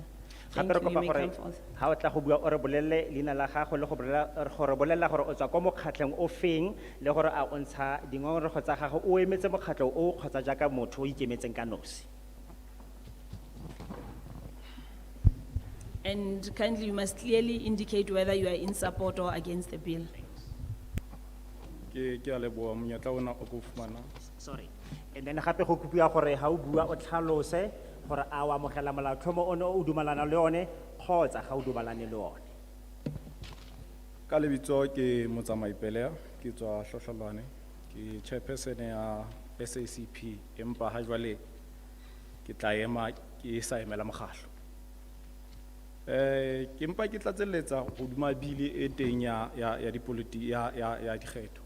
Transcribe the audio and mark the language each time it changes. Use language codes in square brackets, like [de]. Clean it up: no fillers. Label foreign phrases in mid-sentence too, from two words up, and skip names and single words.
[en] Thank [tn] Gape re [en] you, you [tn] kopa [en] may [tn] gore [en] come forth. [tn] ha o tla go bua o re bolelle leina la gago le go bolella gore o tswa ko mokgatlhong o feng le gore a o ntsha dingongorego tsa gago o emetse mokgatlho o kgotsa jaaka motho o ikemetseng ka nosi. [en] And kindly, you must clearly indicate whether you are in support or against the bill. [st] Ke a leboha monyetla ona o ko fumana. [en] Sorry. [tn] And then gape go kopiwa gore ha o bua o tlhalose gore a o amogela molaotlhomo ono o dumalana le one kgotsa ga o dumalane le one. [st] Ka lebitso ke motsamai Pelea, ke tswa Hlohlolwane, ke chairperson ya SACP, empa ha jwale ke tla ema ke sa emela mokgatlo. Ke empa ke tlatselletsa hodima bili e teng ya dikgetho.